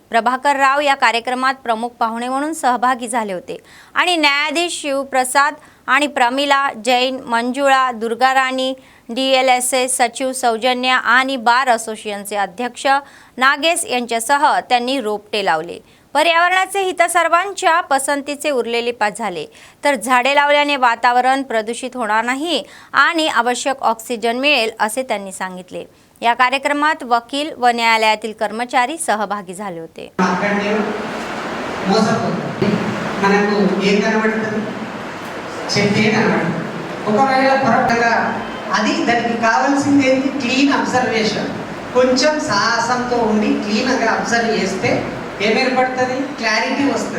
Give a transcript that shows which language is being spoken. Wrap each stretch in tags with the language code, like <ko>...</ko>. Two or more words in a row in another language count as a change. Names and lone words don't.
<mr>प्रभाकर राव या कार्यक्रमात प्रमुख पाहुणे म्हणून सहभागी झाले होते आणि न्यायाधीश शिवप्रसाद आणि प्रमिला जैन, मंजुळा, दुर्गाराणी, DLSA सचिव सौजन्य आणि बार असोसिएशनचे अध्यक्ष नागेश यांच्यासह त्यांनी रोपटे लावले। पर्यावरणाचे हित सर्वांच्या पसंतीचे उरलेले पाच झाले, तर झाडे लावल्याने वातावरण प्रदूषित होणार नाही आणि आवश्यक ऑक्सिजन मिळेल असे त्यांनी सांगितले। या कार्यक्रमात वकील व न्यायालयातील कर्मचारी सहभागी झाले होते।</mr> <te>అది దానికి కావాల్సింది ఏంటి</te> <en>clean observation</en> <te>కొంచెం సాహసంతో ఉండి క్లీన్ గా అబ్జర్వ్ చేస్తే ఏమేర్పడుతుంది క్లారిటీ వస్తుంది</te>